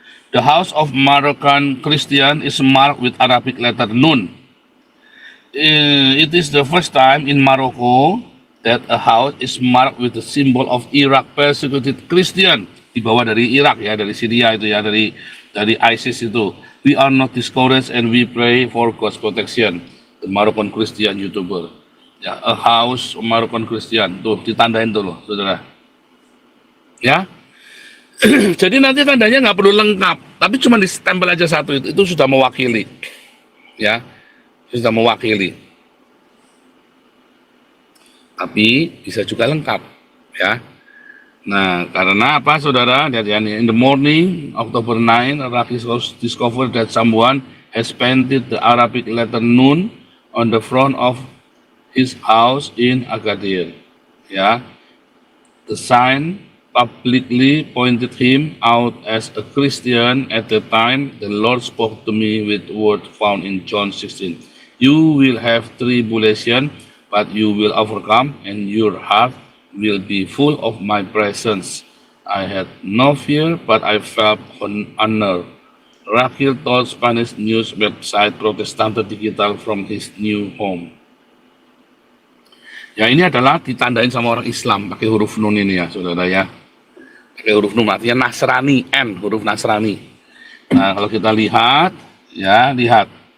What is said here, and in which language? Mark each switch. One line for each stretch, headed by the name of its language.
English: The house of Moroccan Christian is marked with Arabic letter nun. It is the first time in Morocco that a house is marked with the symbol of Iraq persecuted Christian.
Indonesian: Dibawa dari Irak ya, dari Syria itu ya, dari ISIS itu.
English: We are not discouraged and we pray for God's protection. The Moroccan Christian YouTuber. Ya, a house Moroccan Christian.
Indonesian: Tuh, ditandain tuh loh, saudara. Ya. Jadi nanti tandanya nggak perlu lengkap, tapi cuma ditempel aja satu itu sudah mewakili, ya, sudah mewakili. Tapi bisa juga lengkap, ya. Nah, karena apa, saudara?
English: In the morning, October 9, Raki discovered that someone has painted the Arabic letter Nun on the front of his house in Agadir. Ya, the sign publicly pointed him out as a Christian. At the time, the Lord spoke to me with word found in John 16. You will have tribulation, but you will overcome, and your heart will be full of my presence. I had no fear, but I felt honor. Rakil told Spanish news website Protestante Digital from his new home.
Indonesian: Ya, ini adalah ditandain sama orang Islam pakai huruf nun ini ya, saudara ya. Pakai huruf nun, artinya Nasrani, N, huruf Nasrani. Nah, kalau kita lihat, ya, lihat.